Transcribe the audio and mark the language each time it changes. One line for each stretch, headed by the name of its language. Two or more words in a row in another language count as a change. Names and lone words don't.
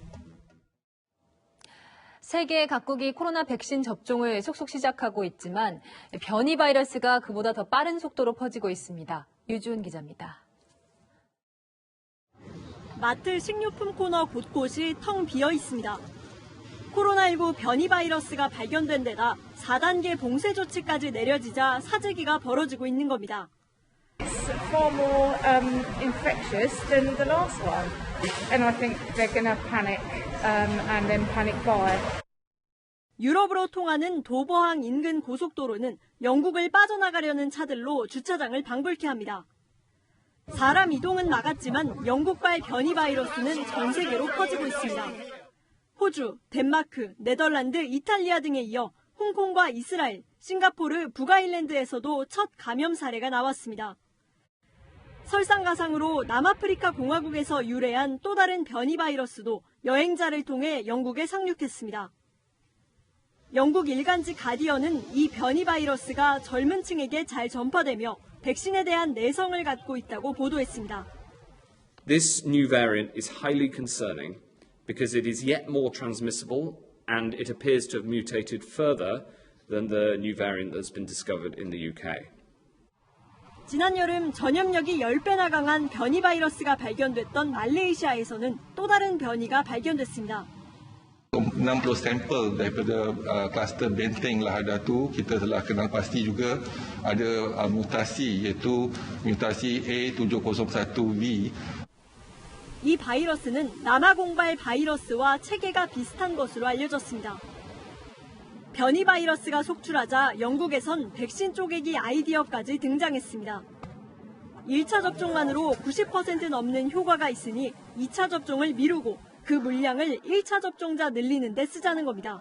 Korean: 세계 각국이 코로나 백신 접종을 속속 시작하고 있지만 변이 바이러스가 그보다 더 빠른 속도로 퍼지고 있습니다. 유주은 기자입니다. 마트 식료품 코너 곳곳이 텅 비어 있습니다. 코로나19 변이 바이러스가 발견된 데다 4단계 봉쇄 조치까지 내려지자 사재기가 벌어지고 있는 겁니다.
English: Far more infectious than the last one, and I think they're going to panic and then panic buy.
Korean: 유럽으로 통하는 도버항 인근 고속도로는 영국을 빠져나가려는 차들로 주차장을 방불케 합니다. 사람 이동은 막았지만 영국발 변이 바이러스는 전 세계로 퍼지고 있습니다. 호주, 덴마크, 네덜란드, 이탈리아 등에 이어 홍콩과 이스라엘, 싱가포르, 북아일랜드에서도 첫 감염 사례가 나왔습니다. 설상가상으로 남아프리카 공화국에서 유래한 또 다른 변이 바이러스도 여행자를 통해 영국에 상륙했습니다. 영국 일간지 가디언은 이 변이 바이러스가 젊은 층에게 잘 전파되며 백신에 대한 내성을 갖고 있다고 보도했습니다.
English: This new variant is highly concerning because it is yet more transmissible and it appears to have mutated further than the new variant that's been discovered in the UK.
Korean: 지난 여름 전염력이 10배나 강한 변이 바이러스가 발견됐던 말레이시아에서는 또 다른 변이가 발견됐습니다.
Malay: 60 sampel daripada kluster benteng Lahada tu kita telah kenal pasti juga ada mutasi iaitu mutasi A701V.
Korean: 이 바이러스는 남아공발 바이러스와 체계가 비슷한 것으로 알려졌습니다. 변이 바이러스가 속출하자 영국에선 백신 쪼개기 아이디어까지 등장했습니다. 1차 접종만으로 90% 넘는 효과가 있으니 2차 접종을 미루고 그 물량을 1차 접종자 늘리는 데 쓰자는 겁니다.